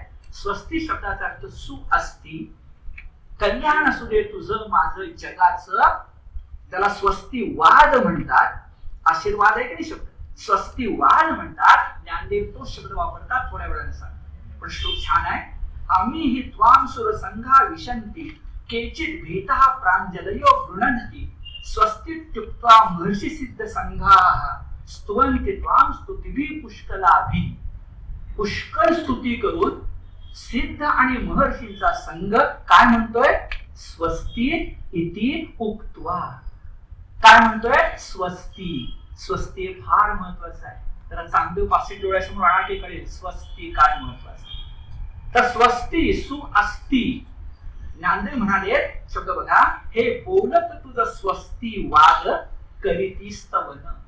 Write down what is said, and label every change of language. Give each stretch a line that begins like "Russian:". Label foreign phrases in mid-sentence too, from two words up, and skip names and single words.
Marathi: स्वस्ती शब्दाचा अर्थ
Sanskrit: सु अस्ती,
Marathi: कल्याण असू दे तुझं माझं जगाचं. त्याला स्वस्ती वाद म्हणतात. आशीर्वाद आहे की नाही शब्द, स्वस्ती वाद म्हणतात. ज्ञानदेव तो शब्द वापरतात थोड्या वेळाने सांग. पण श्लोक छान आहे.
Sanskrit: आम्ही ही त्वाम सुर संघा विशंती केचित भीतः प्रांजलयो गृणन्ति स्वस्तित्युक्त्वा महर्षि सिद्ध संघाः स्तुवन्ति त्वां स्तुतिभिः पुष्कलाभिः.
Marathi: पुष्कळ स्तुती करून सिद्ध आणि महर्षींचा संघ काय म्हणतोय?
Sanskrit: स्वस्ती इति उक्त्वा.
Marathi: काय म्हणतोय? स्वस्ती. स्वस्ती फार महत्वाचं आहे. तर चांगलं पाचशे डोळ्यासमोर आणा की कळेल स्वस्ती काय महत्वाचं आहे. तर स्वस्ती
Sanskrit: सु अस्ती.
Marathi: ज्ञानदेव म्हणाले शब्द बघा, हे बोलत तुझं स्वस्ती वाद करीती स्तवन.